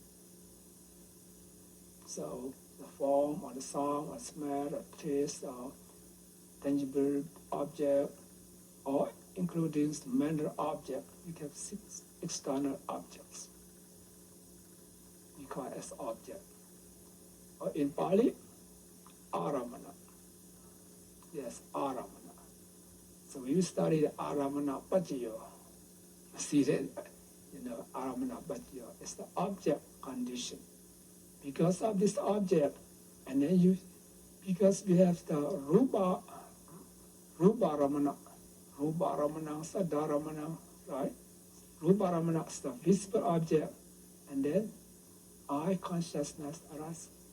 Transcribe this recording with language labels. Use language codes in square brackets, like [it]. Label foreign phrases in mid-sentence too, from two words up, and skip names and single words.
[en] So the form or the sound or smell or taste or tangible object or including the mental object, we have 6 external objects. We call it as object. Or in Pali, aramana. Yes, aramana. So when you study the [pi] aramana paccaya, [en] you see that, [pi] aramana paccaya [en] is the object condition. Because of this object, and then because we have the [pi] RÚpa ramana, Saddha ramana, [en] right? [pi] Rūpa ramana [en] is the visible object, and then I consciousness arises.